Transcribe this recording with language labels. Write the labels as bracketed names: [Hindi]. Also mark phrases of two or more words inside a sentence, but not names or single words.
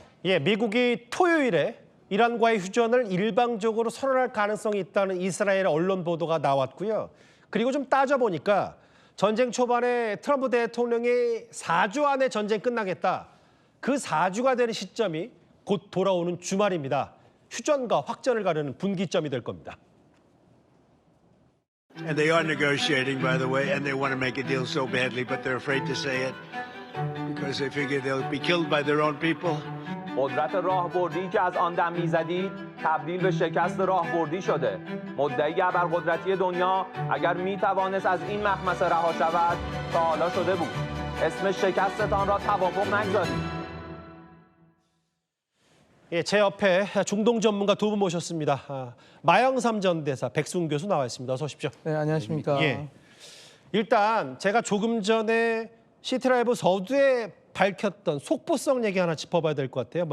[Korean] 예, 미국이 토요일에 이란과의 휴전을 일방적으로 선언할 가능성이 있다는 이스라엘 언론 보도가 나왔고요. 그리고 좀 따져보니까 전쟁 초반에 트럼프 대통령이 4주 안에 전쟁 끝나겠다. 그 4주가 되는 시점이 곧 돌아오는 주말입니다. 휴전과 확전을 가르는 분기점이 될 겁니다. [English] And they are negotiating, by the way, and they want to make a deal so badly, but they're afraid to say it because they figure they'll be killed by their own people. [Persian] قدرت راهبردی که از آن دم میزدید تبدیل به شکست راهبردی شده. مدعی ابرقدرتی دنیا اگر میتوانست از این مخمصه رها شود تا حالا شده بود. اسم شکستتان را توافق نگذارید. [Korean] 예, 제 옆에 중동 전문가 두 분 모셨습니다. 마영삼 전 대사, 백승훈 교수 나와 있습니다. 어서 오십시오. 네, 안녕하십니까. 예. 일단 제가 조금 전에 시티라이브 서두에 밝혔던 속보성 얘기 하나 짚어봐야 될 것 같아요.